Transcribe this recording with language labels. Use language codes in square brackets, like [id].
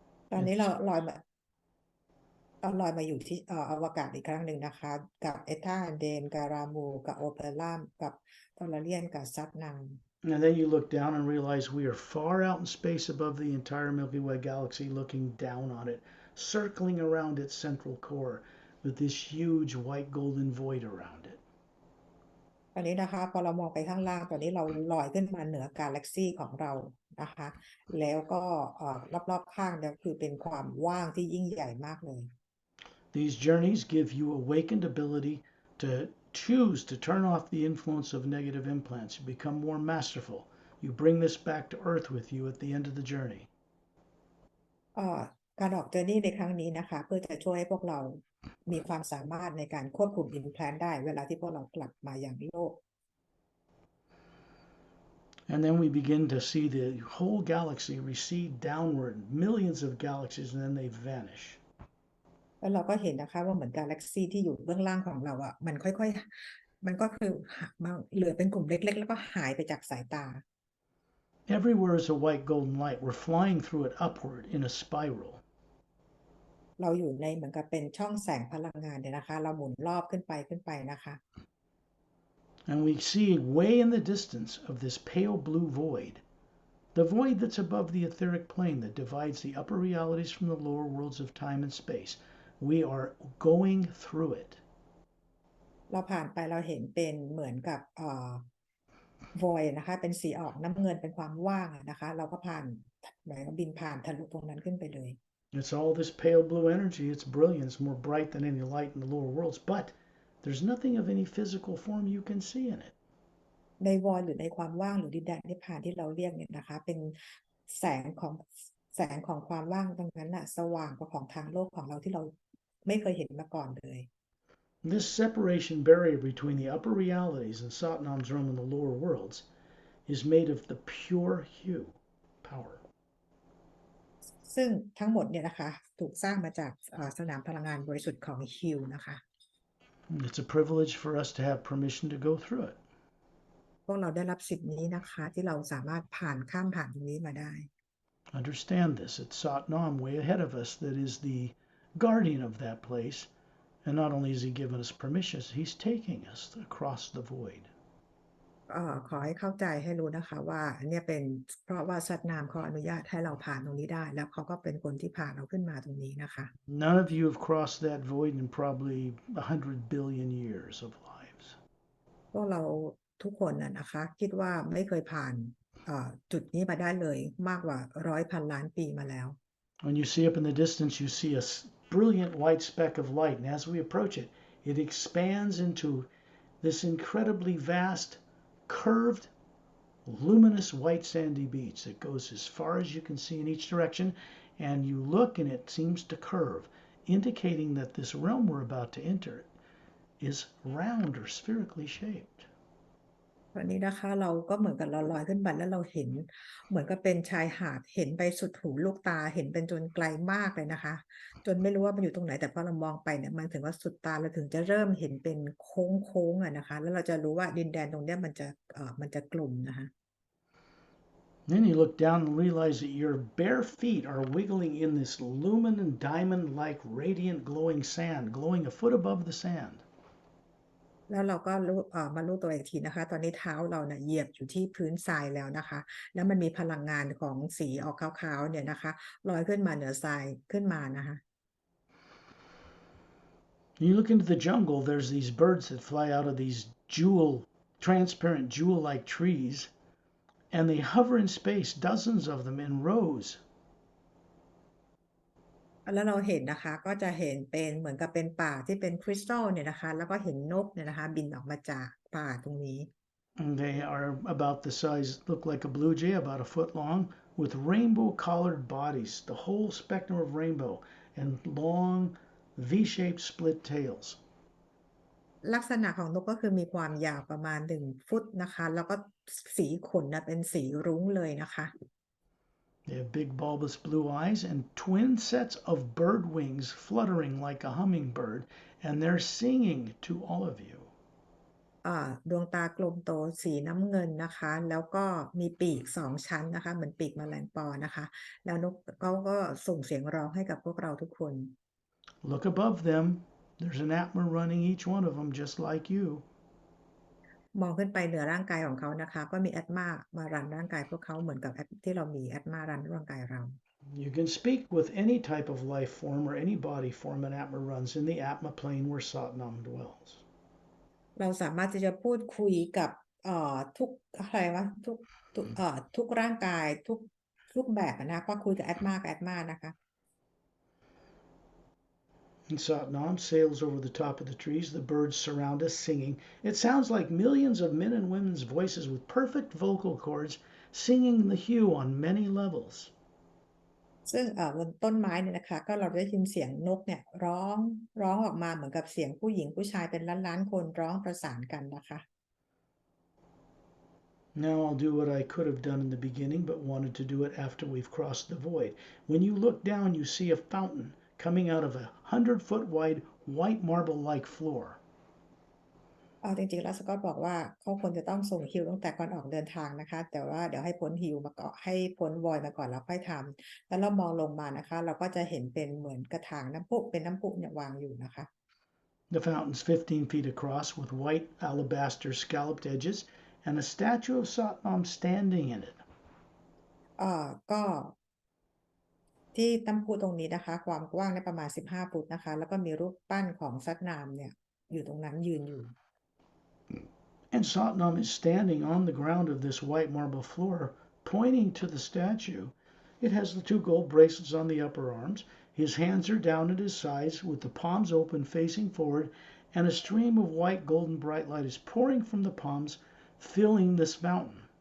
[th] ตอนนี้เราลอยมาอยู่ที่อวกาศอีกครั้งหนึ่งนะคะกับเอธาเดนกับรามูกับโอเปร่ามกับทอร์เรียนกับซัตนัง [en] And then you look down and realize we are far out in space above the entire Milky Way galaxy, looking down on it, circling around its central core with this huge white golden void around it. [th] ตอนนี้นะคะพอเรามองไปข้างล่างตอนนี้เราลอยขึ้นมาเหนือกาแล็กซี่ของเรานะคะแล้วก็รอบๆข้างเนี่ยคือเป็นความว่างที่ยิ่งใหญ่มากเลย [en] These journeys give you awakened ability to choose to turn off the influence of negative implants. You become more masterful. You bring this back to Earth with you at the end of the journey. [th] การออกเจอร์นี่ในครั้งนี้นะคะเพื่อจะช่วยให้พวกเรามีความสามารถในการควบคุมอินแพลนได้เวลาที่พวกเรากลับมาอย่างโลก [en] And then we begin to see the whole galaxy recede downward, millions of galaxies, and then they vanish. [th] แล้วเราก็เห็นนะคะว่าเหมือนกาแล็กซี่ที่อยู่เบื้องล่างของเรามันค่อยๆมันก็คือเหลือเป็นกลุ่มเล็กๆแล้วก็หายไปจากสายตา [en] Everywhere is a white golden light. We're flying through it upward in a spiral. [th] เราอยู่ในเหมือนกับเป็นช่องแสงพลังงานเนี่ยนะคะเราหมุนรอบขึ้นไปนะคะ [en] And we see way in the distance of this pale blue void, the void that's above the etheric plane that divides the upper realities from the lower worlds of time and space. We are going through it. [th] เราผ่านไปเราเห็นเป็นเหมือนกับvoid นะคะเป็นสีออกน้ำเงินเป็นความว่างนะคะเราก็ผ่านหมายว่าบินผ่านทะลุตรงนั้นขึ้นไปเลย [en] It's all this pale blue energy. It's brilliance, more bright than any light in the lower worlds, but there's nothing of any physical form you can see in it. [th] ในวอยหรือในความว่างหรือดินแดนนิพพานที่เราเรียกเนี่ยนะคะเป็นแสงของความว่างตรงนั้นน่ะสว่างกว่าของทางโลกของเราที่เราไม่เคยเห็นมาก่อนเลย [en] This separation barrier between the upper realities and Satnam's realm and the lower worlds is made of the pure hue power. [th] ซึ่งทั้งหมดเนี่ยนะคะถูกสร้างมาจากสนามพลังงานบริสุทธิ์ของฮิวนะคะ [en] It's a privilege for us to have permission to go through it. [th] พวกเราได้รับสิทธินี้นะคะที่เราสามารถข้ามผ่านตรงนี้มาได้ [en] Understand this. It's Satnam way ahead of us that is the guardian of that place. And not only has he given us permission, he's taking us across the void. [th] ขอให้เข้าใจให้รู้นะคะว่าเนี่ยเป็นเพราะว่าสัตว์นามเขาอนุญาตให้เราผ่านตรงนี้ได้แล้วเขาก็เป็นคนที่พาเราขึ้นมาตรงนี้นะคะ [en] None of you have crossed that void in probably 100 billion years of lives. [th] พวกเราทุกคนนะคะคิดว่าไม่เคยผ่านจุดนี้มาได้เลยมากกว่า100,000,000,000 ปีมาแล้ว [en] When you see up in the distance, you see a brilliant white speck of light, and as we approach it, it expands into this incredibly vast, curved, luminous white sandy beach that goes as far as you can see in each direction, and you look and it seems to curve, indicating that this realm we're about to enter is round or spherically shaped. [th] ตอนนี้นะคะเราก็เหมือนกับเราลอยขึ้นไปแล้วเราเห็นเหมือนกับเป็นชายหาดเห็นไปสุดหูลูกตาเห็นเป็นจนไกลมากเลยนะคะจนไม่รู้ว่ามันอยู่ตรงไหนแต่พอเรามองไปเนี่ยมันถึงว่าสุดตาเราถึงจะเริ่มเห็นเป็นโค้งนะคะแล้วเราจะรู้ว่าดินแดนตรงเนี้ยมันจะกลุ่มนะคะ [en] Then you look down and realize that your bare feet are wiggling in this luminous diamond-like radiant glowing sand, glowing a foot above the sand. [th] แล้วเราก็มารู้ตัวอีกทีนะคะตอนนี้เท้าเราเนี่ยเหยียบอยู่ที่พื้นทรายแล้วนะคะแล้วมันมีพลังงานของสีออกขาวๆเนี่ยนะคะลอยขึ้นมาเหนือทรายขึ้นมานะคะ [en] You look into the jungle, there's these birds that fly out of these transparent jewel-like trees, and they hover in space, dozens of them in rows. [th] แล้วเราเห็นนะคะก็จะเห็นเป็นเหมือนกับเป็นป่าที่เป็นคริสตัลเนี่ยนะคะแล้วก็เห็นนกเนี่ยนะคะบินออกมาจากป่าตรงนี้ [en] And they are about the size, look like a blue jay, about a foot long, with rainbow-collared bodies, the whole spectrum of rainbow, and long V-shaped split tails. [th] ลักษณะของนกก็คือมีความยาวประมาณ1 ฟุตนะคะแล้วก็สีขนนะเป็นสีรุ้งเลยนะคะ [en] They have big bulbous blue eyes and twin sets of bird wings fluttering like a hummingbird, and they're singing to all of you. [th] ดวงตากลมโตสีน้ำเงินนะคะแล้วก็มีปีก2 ชั้นนะคะเหมือนปีกแมลงปอนะคะแล้วนกเขาก็ส่งเสียงร้องให้กับพวกเราทุกคน [en] Look above them. There's an Atma running each one of them just like you. [th] มองขึ้นไปเหนือร่างกายของเขานะคะก็มีแอตมามารันร่างกายพวกเขาเหมือนกับที่เรามีแอตมารันร่างกายเรา [en] You can speak with any type of life form or any body form an Atma runs in the Atma plane where Satnam dwells. [th] เราสามารถที่จะพูดคุยกับทุกอะไรวะทุกร่างกายทุกแบบนะก็คุยกับแอตมานะคะ [en] And Satnam sails over the top of the trees. The birds surround us singing. It sounds like millions of men and women's voices with perfect vocal cords singing the hue on many levels. [th] ซึ่งบนต้นไม้เนี่ยนะคะก็เราได้ยินเสียงนกเนี่ยร้องออกมาเหมือนกับเสียงผู้หญิงผู้ชายเป็นล้านคนร้องประสานกันนะคะ [en] Now I'll do what I could have done in the beginning, but wanted to do it after we've crossed the void. When you look down, you see a fountain coming out of a 100-foot wide white marble-like floor. [th] จริงๆแล้วสกอตบอกว่าเขาควรจะต้องส่งฮิวตั้งแต่ก่อนออกเดินทางนะคะแต่ว่าเดี๋ยวให้พ้นฮิวมาก่อนให้พ้นวอยมาก่อนแล้วค่อยทำแล้วเรามองลงมานะคะเราก็จะเห็นเป็นเหมือนกระถางน้ำพุเป็นน้ำพุเนี่ยวางอยู่นะคะ [en] The fountain's 15 feet across with white alabaster scalloped edges and a statue of Satnam standing in it. [th] ก็ที่น้ำพุตรงนี้นะคะความกว้างได้ประมาณ15 ฟุตนะคะแล้วก็มีรูปปั้นของสัตนามเนี่ยอยู่ตรงนั้นยืนอยู่ [en] And Satnam is standing on the ground of this white marble floor, pointing to the statue. It has the 2 gold bracelets on the upper arms. His hands are down at his sides with the palms open facing forward, and a stream of white golden bright light is pouring from the palms, filling this fountain.